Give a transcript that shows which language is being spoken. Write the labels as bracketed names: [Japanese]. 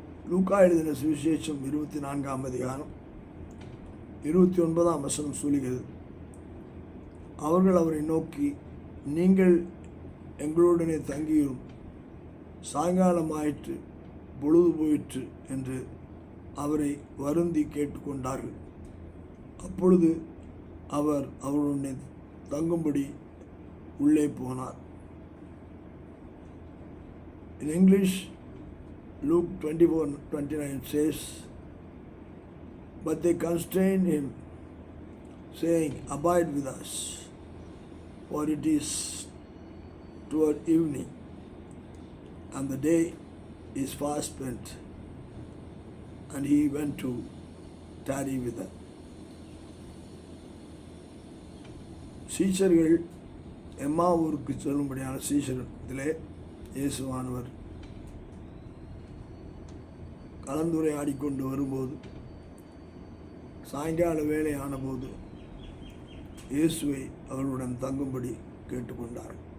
[Tamil] லூக்கா எழுதின சுவிசேஷம் 24ஆம் அதிகாரம் 29ஆம் வசனம் சொல்லுகிறது, அவர்கள் அவரை நோக்கி, நீங்கள் எங்களுடனே தங்கியும் சாயங்காலமாயிற்று, பொழுது போயிற்று என்று அவரை வருந்தி கேட்டுக்கொண்டார்கள். அப்பொழுது அவர் அவருடனே தங்கும்படி உள்ளே போனார். [English] In English, Luke 24:29 says, but they constrained him, saying, abide with us, for it is toward evening, and the day is fast spent. And he went to tarry with them. [Tamil] சீஷர்கள் எம்மாவூருக்கு செல்லும்படியான சீஷரிடத்திலே இயேசுவானவர் கலந்துரையாடிக்கொண்டு வரும்போது, சாயங்கால வேளையான போது இயேசுவை அவர்களுடன் தங்கும்படி கேட்டுக்கொண்டார்.